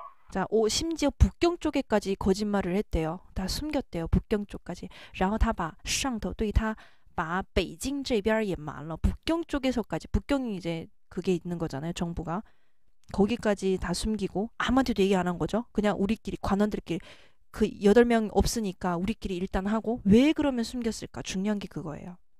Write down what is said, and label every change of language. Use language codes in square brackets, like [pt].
[ko] 자, 심지어 북경 쪽에까지 거짓말을 했대요. 다 숨겼대요. 북경 쪽까지. [zh] 然后他把上头对他把北京这边也瞒了. [ko] 북경 쪽에서까지. 북경이 이제 그게 있는 거잖아요. 정부가. 거기까지 다 숨기고 아무한테도 얘기 안 한 거죠. 그냥 우리끼리 관원들끼리 그 8명 없으니까 우리끼리 일단 하고. 왜 그러면 숨겼을까? 중요한 게 그거예요.